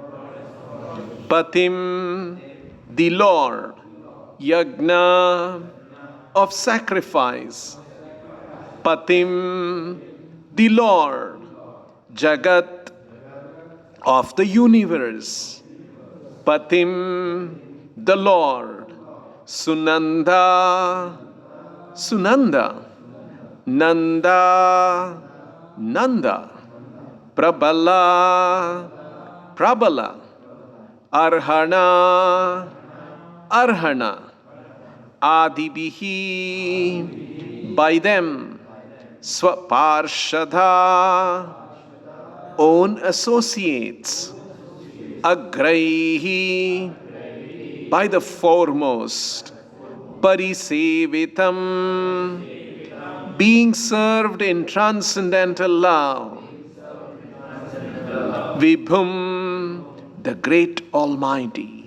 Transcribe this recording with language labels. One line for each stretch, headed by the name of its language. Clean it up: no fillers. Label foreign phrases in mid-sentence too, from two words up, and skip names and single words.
English: Patim, the Lord, Yagna, of sacrifice, Patim, the Lord, Jagat, of the universe, Patim, the Lord,
Sanskrit: Sunanda, Sunanda, Nanda, Nanda, Prabala, Prabala, Arhana, Arhana, Adibihi,
English: by them, Swaparshadha, own associates, Agraihi, by the foremost, Parisevitam, being served in transcendental love, Vibhum, the great Almighty.